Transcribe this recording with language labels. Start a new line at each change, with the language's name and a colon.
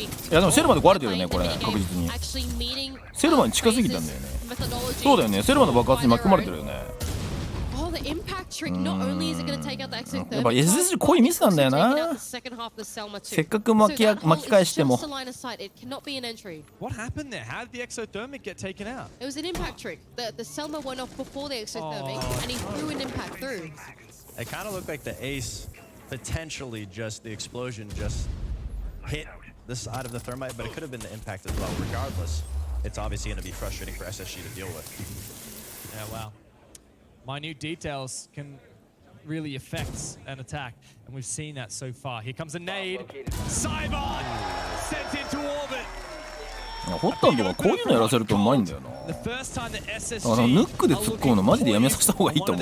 Japanese: いやでもセルまで壊れてるよね、これ確実に。セルマに近すぎたんだよね。そうだよね、セルマの爆発に巻き込まれてるよね。やっぱ SSG こういうミスなんだよな。せっかく巻き返しても。
English: What happened there? How did the exothermic get taken out? It was an impact trick. The Selma went off before the exothermic, and he threw an impact through. It kind of looked like the ace potentially just the explosion just hit the side of the thermite, but it could have been the impact as well. Regardless, it's obviously going to be frustrating for SSG to deal with. Yeah, wow. Minute details can really affect an attack, and we've seen that so far. Here comes a nade. Cyber sent into orbit.
Japanese: ホッタンとかこういうのやらせるとうまいんだよな。だからヌックで突っ込むのマジでやめさせた方がいいと思う。